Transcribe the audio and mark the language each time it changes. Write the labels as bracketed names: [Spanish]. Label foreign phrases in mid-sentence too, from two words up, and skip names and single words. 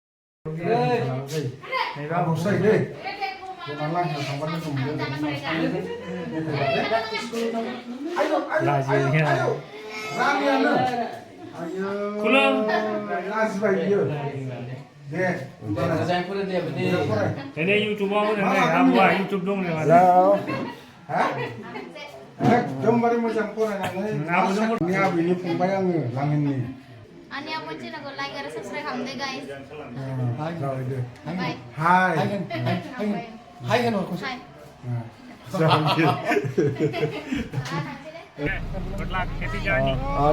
[Bodo] नैबा बसाय दै जेनेबा लांखायाव थांबा लोगो मोनगोन रानियानो आयो लाजिबाय बियो दे ini YouTube-आव आबौआ YouTube दं नामा एकदमबारे मोजां फरायनानै आंनि आबैनि फंबाय आङो लाङिननि [Marathi] आणि आपण चॅनलला लाईक आणि सबस्क्राईब करून दे गाइस [Bodo] जाबाय दे [English] बाय हाय [Bodo] हाय होनो [English] हाय [Bodo] जाबाय [English] good luck happy journey